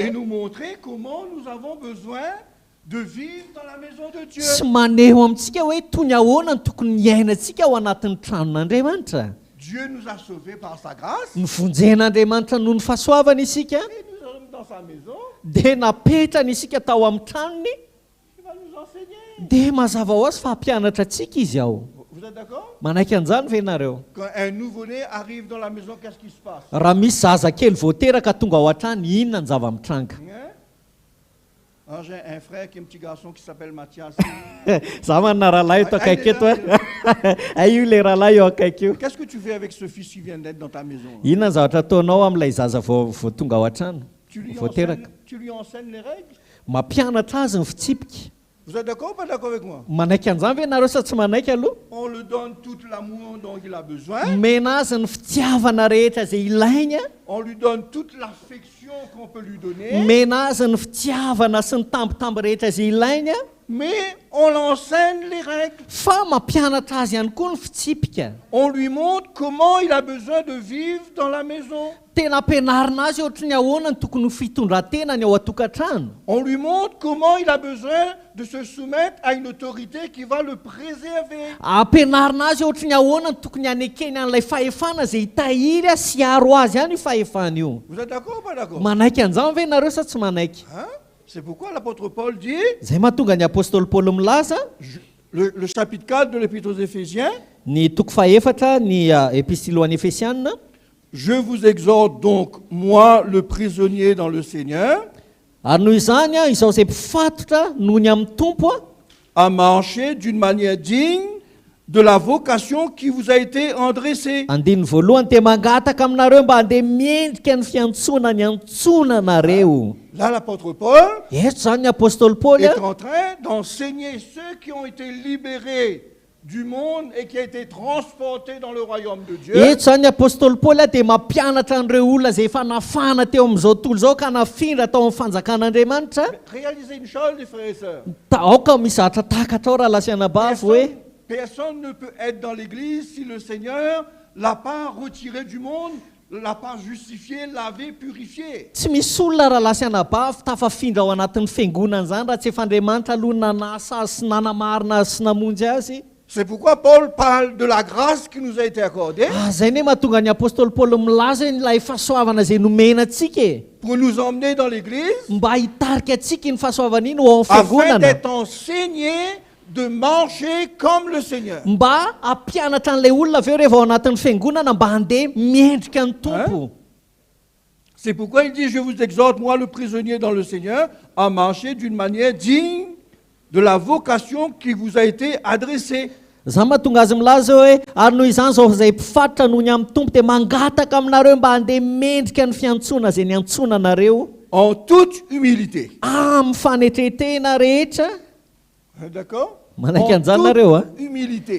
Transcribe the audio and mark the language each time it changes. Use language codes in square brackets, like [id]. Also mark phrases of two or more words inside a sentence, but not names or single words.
[fr] et nous montrer comment nous avons besoin de vivre dans la maison de Dieu. [mg] sy maneho amintsika hoe tony ahoana ny tokony hiainantsika ao anatin'ny tranon'andriamanitra [fr] Dieu nous a sauvés par sa grâce [mg] ny vonjen'andriamanitra noho ny fahasoavana isika [fr] et nous sommes dans sa maison. [mg] dia napetrana isika tao amin'ny tranony [fr] Il va nous enseigner. [mg] dia mazava ho azy fa hampianatra atsika izy ao [fr] Vous êtes d'accord? [mg] manaiky an'izany ve nareo [fr] Quand un nouveau-né arrive dans la maison, qu'est-ce qui se passe? [mg] raha misy zaza kely voateraka tonga ao an-trano inona ny zava-mitranga [fr] Hein? Alors, j'ai un frère qui est un petit garçon qui s'appelle Mathias. [mg] za manana rahalahy eto akaiky eto a io le rahalahy eo akaiky io [fr] Qu'est-ce que tu fais avec ce fils qui vient d'être dans ta maison? [mg] inona ny zavatra ataonao amin'ilay zaza vao tonga ao an-trano [fr] Tu lui [mg] voateraka [fr] enseignes les règles? [mg] mampianatra azy ny fitsipika [fr] Vous êtes d'accord ou pas d'accord avec moi? [mg] manaiky an'izany ve nareo sa tsy manaiky aloha? [fr] On lui donne tout l'amour dont il a besoin. [mg] mena azy ny fitiavana rehetra zay ilaigna, [fr] On lui donne toute l'affection qu'on peut lui donner. [mg] mena azy ny fitiavana sy ny tambitamby rehetra zay ilaigna, [fr] Mais on l'enseigne les règles. [mg] fa mampianatra azy ihany koa ny fitsipika. [fr] On lui montre comment il a besoin de vivre dans la maison. [mg] Tena ampianarina azy ohatra ny ahoana ny tokony ho fitondran-tenany ao an-tokantrano. [fr] On lui montre comment il a besoin de se soumettre à une autorité qui va le préserver. [mg] Ampianarina azy ohatra ny ahoana ny tokony hanekeny an'ilay fahefana zay hitahiry sy haro azy ihany io fahefana io. [fr] Vous êtes d'accord ou pas d'accord? [mg] Manaiky an'izany ve nareo sa tsy manaiky? [fr] Hein? C'est pourquoi l'apôtre Paul dit, [mg] Zay mahatonga ny apôstôly Paoly milaza [fr] le chapitre 4 de l'Épître aux Éphésiens, [mg] ny toko fahefatra ny epistily ho an'ny Efesianina. [fr] je vous exhorte donc, moi, le prisonnier dans le Seigneur, [mg] Ary noho izany izaho izay mpifatotra noho ny amin'ny tompo [fr] à marcher d'une manière digne de la vocation qui vous a été endressée. [mg] andiny voalohany te mangataka aminareo mba handeha miendrika ny fiantsoana ny antsonanareo. [fr] Là, l'apôtre Paul [mg] Eto zany ny apôstôly Paoly [fr] est en train d'enseigner ceux qui ont été libérés du monde et qui ont été transportés dans le royaume de Dieu. [mg] eto zany ny apôstôly Paoly dia mampianatra an'ireo olona zay efa nafana teo amin'izao tontolo izao ka nafindra tao amin'ny fanjakan'Andriamanitra. [fr] Réalisez une chose, les frères et sœurs. [mg] Aoka mizatra takatra ao raha lasiana bavy hoe [fr] Personne ne peut être dans l'église si le Seigneur l'a pas retiré du monde, l'a pas justifié, lavé, purifié. [mg] tsy misy olona raha lasiana bavy tafafindra ao anatin'ny fiangonana zany raha tsy efa Andriamanitra aloha nanasa azy sy nanamarina azy sy namonjy azy. [fr] C'est pourquoi Paul parle de la grâce qui nous a été accordée [mg] Zay ne mahatonga ny apôstôly Paoly milaza ilay fahasoavana zay nomena antsika [fr] pour nous emmener dans l'église [mg] mba hitarika antsika ny fahasoavana iny ho ao amin'ny [fr] afin [mg] fiangonana, [fr] d'être enseignés de marcher comme le Seigneur. [mg] mba hampianatra an'ilay olona aveo rehefa ao anatin'ny fiangonana mba handeha miendrika ny tompo. [fr] C'est pourquoi il dit, je vous exhorte, moi le prisonnier dans le Seigneur, à marcher d'une manière digne de la vocation qui vous a été adressée. [mg] Zany mahatonga azy milaza hoe ary noho izany zao izay mpifatotra noho ny amin'ny tompo dia mangataka aminareo mba handeha mendrika ny fiantsoana zay niantsona anareo [fr] En toute humilité. [mg] amin'ny fanetretena rehetra. [fr] D'accord? [mg] Manaiky [fr] En [mg] an'izany nareo a, [fr] toute humilité.